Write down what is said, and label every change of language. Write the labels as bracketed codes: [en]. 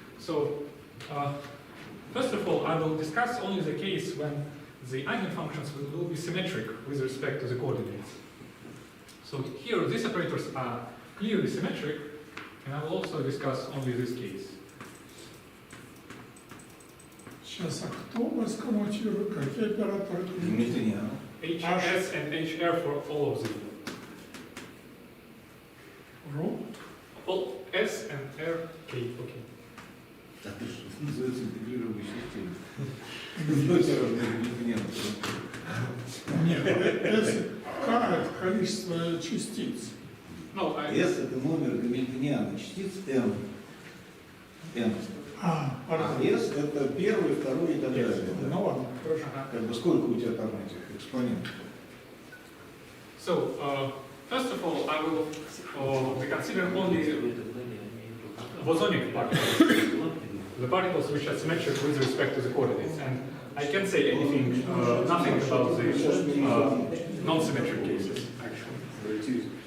[en] So, first of all, I will discuss only the case when the eigenfunctions will be symmetric with respect to the coordinates. So here, these operators are clearly symmetric, and I will also discuss only this case. [ru] Сейчас, а кто у вас коммутирует? Какие операторы? Гамильтониан. [en] HS and HR for all of them. [ru] Ру? [en] All S and R, K, okay. [ru] Так, это что называется интегрируемой системой. Гамильтониан. Нет, S, K это количество частиц. [en] No, [ru] S это номер гамильтониана, частиц M. M. А S это первый, второй и так далее. Да? Ну ладно, хорошо. Как бы сколько у тебя там этих экспонентов? [en] So, first of all, I will consider only bosonic particles, the particles which are symmetric with respect to the coordinates. And I can't say anything, nothing about the non-symmetric cases, actually.